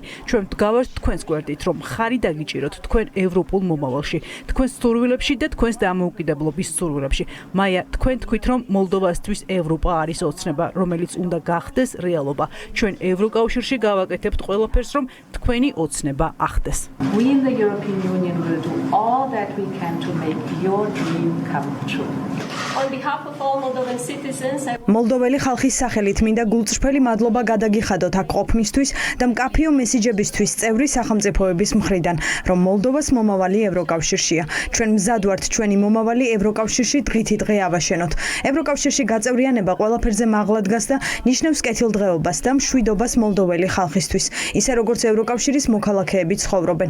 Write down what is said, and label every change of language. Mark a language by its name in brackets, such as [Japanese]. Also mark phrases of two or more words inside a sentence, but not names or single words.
[Georgian] ჩვენ ვდგავართ თქვენს გვერდით, რომ ხარი დაგიჭიროთ თქვენ ევროპულ მომავალში, თქვენს სურვილებში და თქვენს დამოუკიდებლობის სურვილებში. მაია, თქვენ თქვით, რომ მოლდოვასთვის ევროპა არის ოცნება, რომელიც უნდა გახდეს რეალობა. ჩვენ ევროკავშირში გავაკეთებთ ყველაფერს, რომ თქვენი ოცნება ახდეს. [English] We in the European Union will do all that we can to make your dream come true. On behalf of all Moldovan citizens, [Georgian] მოლდოველი ხალხის სახელით მინდა გულწრფელი მადლობა გადაგიხადოთ აქ ყოფნისთვის და მკაფიო მესიჯებისთვის წევრი სახელმწიფოების მხრიდან, რომ მოლდოვას მომავალი ევროკავშირშია. ჩვენ მზად ვართ ჩვენი მომავალი ევროკავშირში დღითი დღე ავაშენოთ. ევროკავშირში გაწევრიანება ყველაფერზე მაღლა დგას და ნიშნავს კეთილდღეობას და მშვიდობას მოლდოველი ხალხისთვის, ისე როგორც ევროკავშირის მოქალაქეები ცხოვრობენ.